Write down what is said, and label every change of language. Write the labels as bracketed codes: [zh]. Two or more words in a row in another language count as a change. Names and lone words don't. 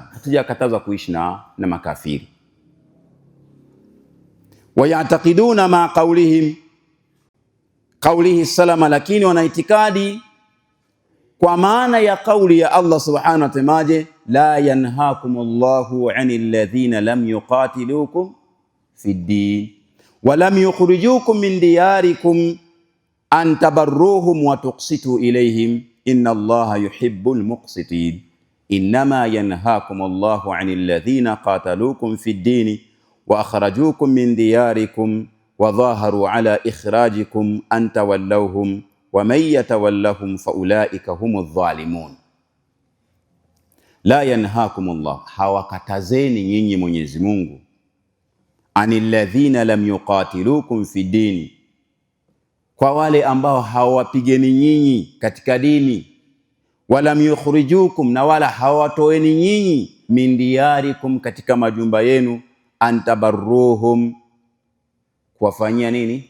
[sw] Hatujakataza kuishi na makafiri. Wayatakiduna ma qawlihi salama, lakini wana itikadi kwa maana ya kauli ya Allah [ar] سبحانه وتعالى, لا ينهاكم الله عن الذين لم يقاتلوكم في الدين ولم يخرجوكم من دياركم أن تبروهم وتقسطوا إليهم إن الله يحب المقسطين. إنما ينهاكم الله عن الذين قاتلوكم في الدين وأخرجوكم من دياركم وظاهروا على إخراجكم أن تولوهم ومن يتولهم فأولئك هم الظالمون. لا ينهاكم الله, [sw] hawakatazeni nyinyi Mwenyezi Mungu, [ar] عن الذين لم يقاتلوكم في الدين, [sw] kwa wale ambao hawapigeni nyinyi katika dini, [ar] ولم يخرجوكم, [sw] na wala hawatoeni nyinyi, [ar] من دياركم, [sw] katika majumba yenu, antabarruhum, kuwafanyia nini?